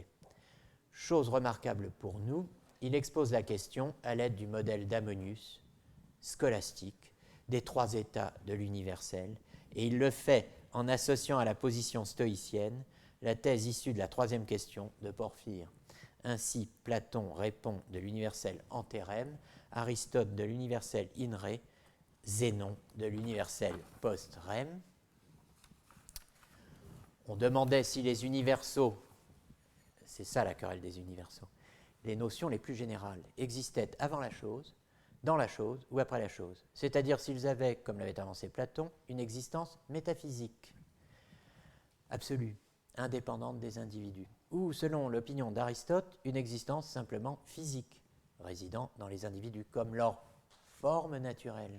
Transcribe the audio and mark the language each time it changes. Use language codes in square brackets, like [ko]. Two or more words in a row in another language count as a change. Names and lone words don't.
[fr] Chose remarquable pour nous, il expose la question à l'aide du modèle d'Ammonius, scolastique, des trois états de l'universel, et il le fait en associant à la position stoïcienne la thèse issue de la troisième question de Porphyre. Ainsi, Platon répond de l'universel anterem, Aristote de l'universel [la] in re, [fr] Zénon de l'universel post-rem. On demandait si les universaux, c'est ça la querelle des universaux, les notions les plus générales existaient avant la chose, dans la chose ou après la chose, c'est-à-dire s'ils avaient, comme l'avait avancé Platon, une existence métaphysique, absolue, indépendante des individus, ou, selon l'opinion d'Aristote, une existence simplement physique, résidant dans les individus, comme leur forme naturelle.